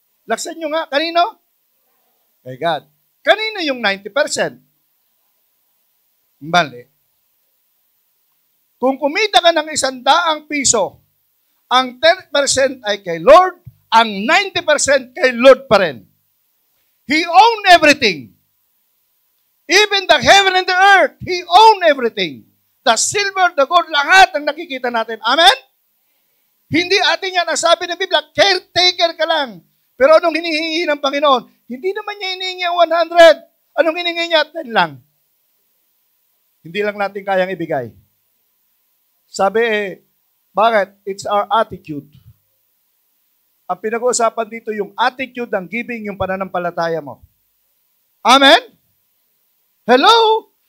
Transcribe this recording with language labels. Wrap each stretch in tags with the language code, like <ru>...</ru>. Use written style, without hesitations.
<tl>Laksan nyo nga, kanino? Kay God. Kanino yung 90%? Mali. Kung kumita ka ng 100 piso, ang 10% ay kay Lord, ang 90% kay Lord pa rin.</tl> <en>He owned everything. Even the heaven and the earth, He owned everything. The silver, the gold,</en> <tl>lahat ang nakikita natin. Amen? Hindi atin yan. Ang sabi ng Biblia, caretaker ka lang. Pero anong hinihingi ng Panginoon? Hindi naman niya hinihingi ang 100. Anong hinihingi niya? 10 lang. Hindi lang natin kayang ibigay. Sabi bakit?</tl> <en>It's our attitude.</en> <tl>Ang pinag-uusapan dito, yung attitude ng giving, yung pananampalataya mo. Amen? Hello?</tl>